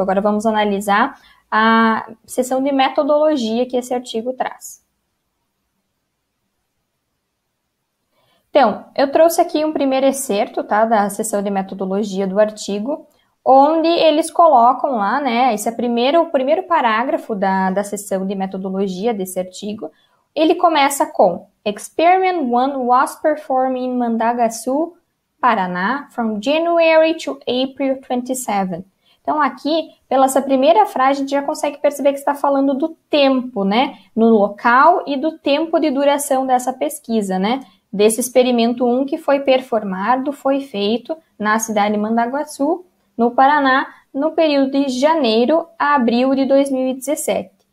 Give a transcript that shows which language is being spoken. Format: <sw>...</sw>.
<pt>Agora vamos analisar a seção de metodologia que esse artigo traz. Então, eu trouxe aqui um primeiro excerto, tá, da seção de metodologia do artigo, onde eles colocam lá, né, esse é o primeiro parágrafo da seção de metodologia desse artigo. Ele começa com:</pt> <en>Experiment 1 was performed in Mandagassu, Paraná, from January to April 27.</en> <pt>Então, aqui, pela essa primeira frase, a gente já consegue perceber que está falando do tempo, né, no local e do tempo de duração dessa pesquisa, né, desse experimento 1 que foi performado, foi feito na cidade de Mandagassu, no Paraná, no período de janeiro a abril de 2017.</pt>